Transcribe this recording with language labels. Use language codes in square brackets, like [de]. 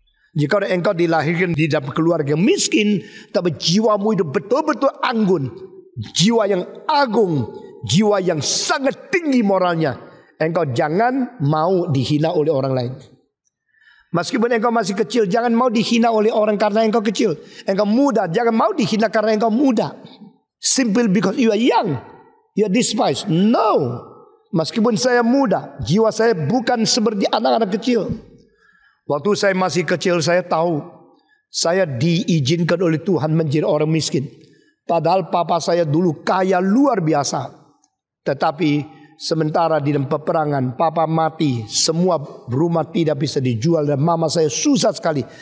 [id] Jika engkau dilahirkan di dalam keluarga miskin, tapi jiwamu itu betul-betul anggun, jiwa yang agung, jiwa yang sangat tinggi moralnya, engkau jangan mau dihina oleh orang lain. Meskipun engkau masih kecil, jangan mau dihina oleh orang karena engkau kecil. Engkau muda, jangan mau dihina karena engkau muda. [en] Simple because you are young, you are despised. [id] No, meskipun saya muda, jiwa saya bukan seperti anak-anak kecil. Waktu saya masih kecil, saya tahu saya diizinkan oleh Tuhan menjadi orang miskin. Padahal papa saya dulu kaya luar biasa. Tetapi sementara di dalam peperangan, papa mati, semua rumah tidak bisa dijual dan mama saya susah sekali.